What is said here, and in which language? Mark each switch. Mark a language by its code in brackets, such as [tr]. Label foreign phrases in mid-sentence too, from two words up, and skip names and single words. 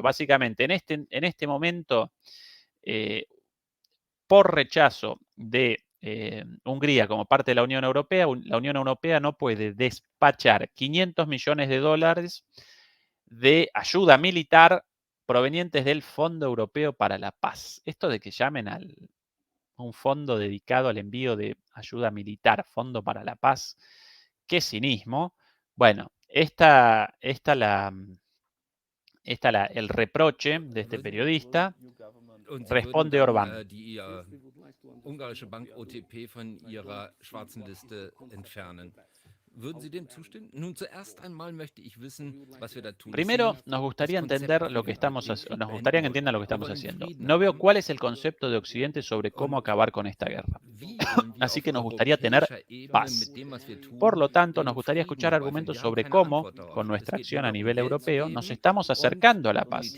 [es] Básicamente, en este momento, por rechazo de Hungría como parte de la Unión Europea, la Unión Europea no puede despachar 500 millones de dólares de ayuda militar provenientes del Fondo Europeo para la Paz. Esto de que llamen a un fondo dedicado al envío de ayuda militar, Fondo para la Paz, qué cinismo. Bueno, el reproche de este periodista. [de] Und Sie würden [es] Responde [de] dann [es] Orbán. [de] die ungarische Bank OTP von ihrer schwarzen Liste entfernen. Würden Sie dem zustimmen? Nun, zuerst einmal möchte ich wissen, was wir da tun. [es] Primero, nos gustaría entender lo que estamos haciendo. Nos gustaría que entiendan lo que estamos haciendo. No veo cuál es el concepto de Occidente sobre cómo acabar con esta guerra. Así que nos gustaría tener paz. Por lo tanto, nos gustaría escuchar argumentos sobre cómo, con nuestra acción a nivel europeo, nos estamos acercando a la paz.